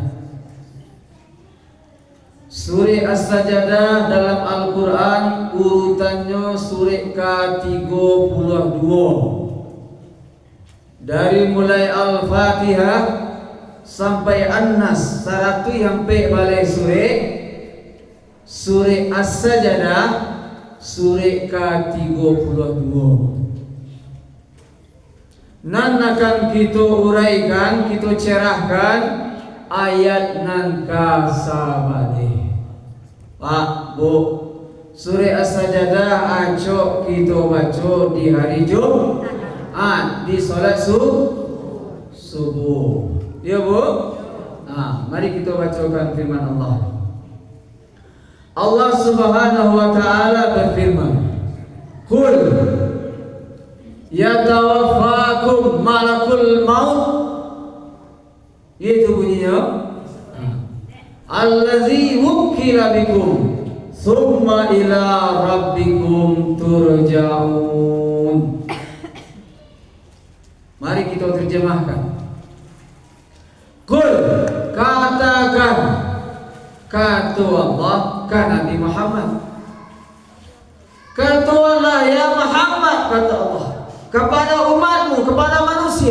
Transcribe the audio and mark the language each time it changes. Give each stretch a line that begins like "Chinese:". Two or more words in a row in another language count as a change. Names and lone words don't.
Indonesian: Surah As-Sajadah dalam Al-Quran urutannya surah ke-32, dari mulai Al-Fatihah sampai An-Nas, 100 sampai balik surah As-Sajadah, surah ke-32.
Minangkabau: Nan akan kita uraikan, kita cerahkan ayat nan kasabade.
Indonesian: Pak, Bu, surah As-Sajadah acok kita baca di hari Jumat di solat subuh. Ya, Bu? Mari kita bacakan firman Allah. Allah
Arabic: Subhanahu wa taala
Indonesian: berfirman,
Arabic: "Qul yatawaffakum malakul maut."
Indonesian: Itu bunyinya,
Arabic: allazi wukila bikum summa ila rabbikum turja'un.
Indonesian: Mari kita terjemahkan. Qul, katakan, kata Allah, kata Nabi Muhammad, kata Allah, ya Muhammad, kata Allah kepada umatmu, kepada manusia.